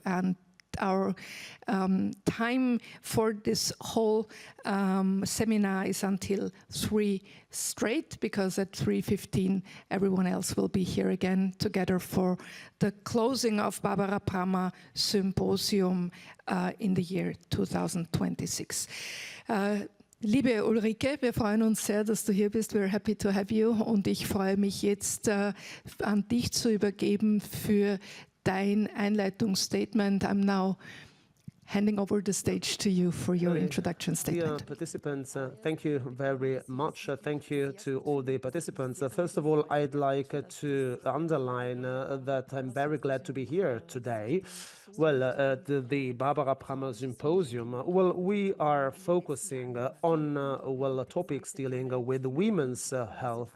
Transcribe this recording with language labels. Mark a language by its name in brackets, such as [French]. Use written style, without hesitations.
[English] And our time for this whole seminar is until 3 straight, because at 3:15 everyone else will be here again together for the closing of Barbara Prammer Symposium in the year 2026. [German] Liebe Ulrike, wir freuen uns sehr, dass du hier bist. [English] We're happy to have you. [German] Und ich freue mich jetzt, an dich zu übergeben für dein Einleitungsstatement. [English] I'm now handing over the stage to you for your introduction statement. Dear participants, thank you very much. Thank you to all the participants. First of all, I'd like to underline that I'm very glad to be here today. Well, the Barbara Prammer Symposium, well, we are focusing on, topics dealing with women's health.